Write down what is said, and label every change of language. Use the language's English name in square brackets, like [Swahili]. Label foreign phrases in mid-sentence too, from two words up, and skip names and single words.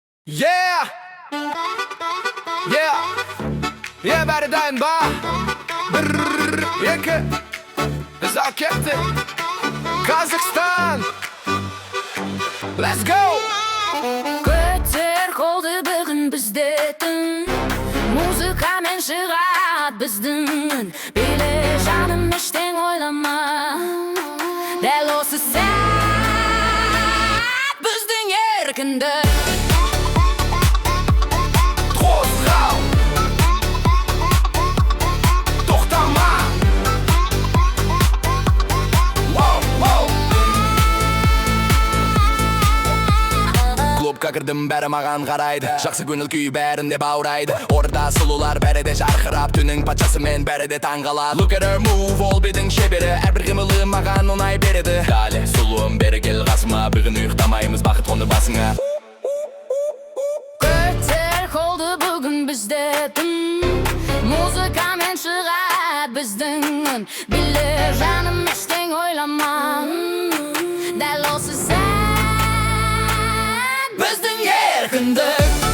[English] Yeah! Yeah! Yeah, [Kazakh] bäriden ba! Brrrr, екі Ұзақ кетті Қазақстан! [English] Let's go! [Kazakh] Көтер қолды бүгін бізде түн Музыкамен шығады біздің Биле жаным ештең ойлама Дәл осы сәт біздің еркіндік Қозғал! Тоқтама! Клубқа кірдім, бәрі маған қарайды Жақсы көңіл күй бәрінде баурайды Орда сұлулар бәрі де жарқырап Түннің патшасымен бәрі де таңғалады [English] Look at her move, [Kazakh] ол бидің шебері Әрбір қимылы маған ұнай береді Дәлі, сұлуым бері кел қасыма Бүгін ұйықтамаймыз, бақыт қонды басыңа Көтер қолды бүгін бізде түн Музыкамен шығады біздің үн Биле жаным ештең ойлама Дәл осы сәт біздің еркіндік